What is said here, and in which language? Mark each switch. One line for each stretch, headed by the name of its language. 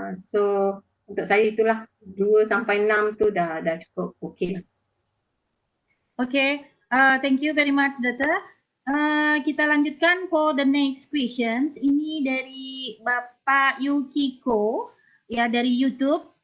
Malay: So untuk saya itulah 2 sampai 6 tu dah cukup okey lah.
English: Okay, thank you very much, Dr.
Indonesian: Kita lanjutkan
English: for the next questions.
Indonesian: Ini dari Bapak Yukiko, ya, dari YouTube.